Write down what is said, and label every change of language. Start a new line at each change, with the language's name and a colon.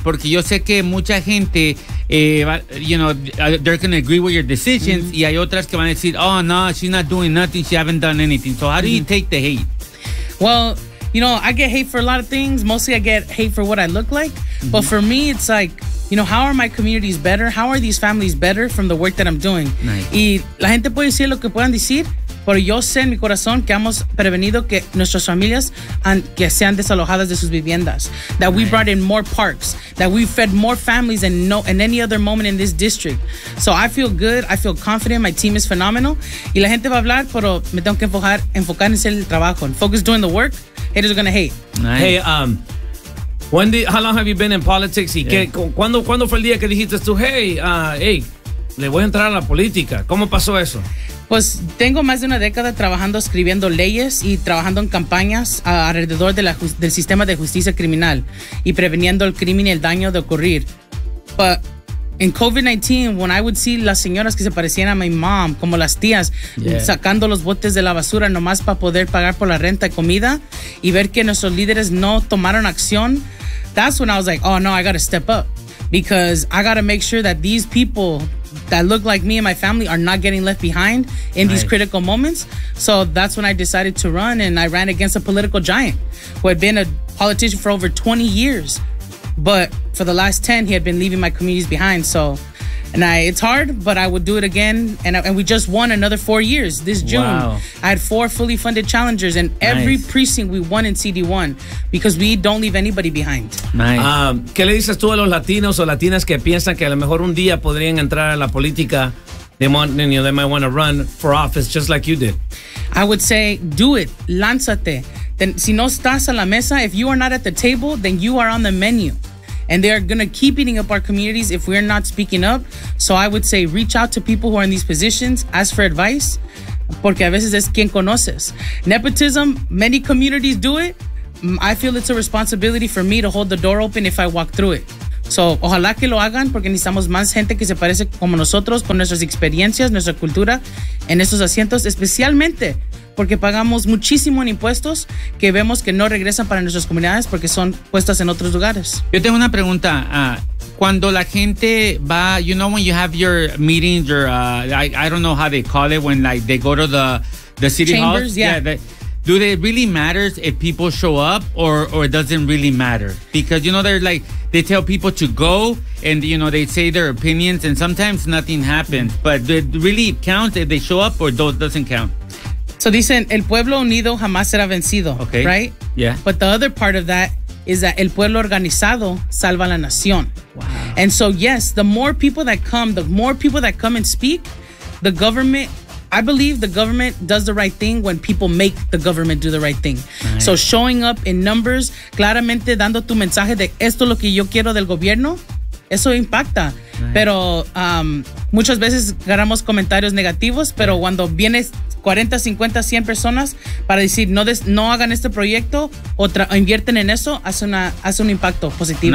Spanish: Porque yo sé que mucha gente,
English: they're going to agree with your decisions. Mm-hmm.
Spanish: Y hay otras que van a decir,
English: oh, no, she's not doing nothing. She haven't done anything. So how do you take the hate? Well, you know, I get hate for a lot of things. Mostly I get hate for what I look like. Mm-hmm. But for me, it's like, you know, how are my communities better? How are these families better from the work that I'm doing? Nice.
Spanish: Y la gente puede decir lo que puedan decir, pero yo sé en mi corazón que hemos prevenido que nuestras familias que sean desalojadas de sus viviendas.
English: That nice. We brought in more parks. That we fed more families than no in any other moment in this district. So I feel good. I feel confident. My team is phenomenal.
Spanish: Y la gente va a hablar, pero me tengo que enfocar en hacer el trabajo.
English: And focus doing the work. Haters are going to hate. Nice. Hey, how long have you been in politics? Y yeah.
Spanish: ¿Cuándo fue el día que dijiste tú, hey, le voy a entrar a la política? ¿Cómo pasó eso? Pues tengo más de una década trabajando, escribiendo leyes y trabajando en campañas alrededor de del sistema de justicia criminal y preveniendo el crimen y el daño de ocurrir.
English: But in COVID-19, when I would see
Spanish: las señoras que se parecían a
English: my mom,
Spanish: como las tías,
English: yeah.
Spanish: sacando los botes de la basura nomás para poder pagar por la renta y comida, y ver que nuestros líderes no tomaron acción,
English: that's when I was like, oh no, I gotta step up. Because I gotta make sure that these people that look like me and my family are not getting left behind in nice. These critical moments. So that's when I decided to run, and I ran against a political giant who had been a politician for over 20 years. But for the last 10, he had been leaving my communities behind. So, and it's hard, but I would do it again. And we just won another 4 years this June. Wow. I had 4 fully funded challengers, and every nice. Precinct we won in CD1 because we don't leave anybody behind. Nice.
Spanish: ¿Qué le dices tú a los latinos o latinas que piensan que a lo mejor un día podrían entrar a la política?
English: They might want to run for office just like you did. I would say, do it.
Spanish: Lánzate.
English: Then,
Spanish: si no estás a la mesa,
English: if you are not at the table, then you are on the menu. And they are going to keep eating up our communities if we're not speaking up. So I would say, reach out to people who are in these positions. Ask for advice.
Spanish: Porque a veces es quien conoces.
English: Nepotism, many communities do it. I feel it's a responsibility for me to hold the door open if I walk through it.
Spanish: So, ojalá que lo hagan, porque necesitamos más gente que se parece como nosotros, con nuestras experiencias, nuestra cultura, en esos asientos, especialmente porque pagamos muchísimo en impuestos que vemos que no regresan para nuestras comunidades porque son puestas en otros lugares. Yo tengo una pregunta. Cuando la gente va,
English: you know, when you have your meetings, or I don't know how they call it, when like they go to the city chambers, hall. Yeah. Yeah, do they really matter if people show up, or it doesn't really matter? Because, you know, they're like, they tell people to go, and, you know, they say their opinions, and sometimes nothing happens. But it really counts if they show up, or it doesn't count.
Spanish: So dicen, el pueblo unido jamás será vencido,
English: okay. Right? Yeah. But the other part of that is that
Spanish: el pueblo organizado salva la nación.
English: Wow. And so, yes, the more people that come, the more people that come and speak, the government... I believe the government does the right thing when people make the government do the right thing. Nice. So showing up in numbers,
Spanish: claramente dando tu mensaje de esto es lo que yo quiero del gobierno, eso impacta.
English: Nice.
Spanish: Pero muchas veces ganamos comentarios negativos, pero cuando vienes 40, 50, 100 personas para decir no hagan este proyecto o invierten en eso, hace un impacto positivo.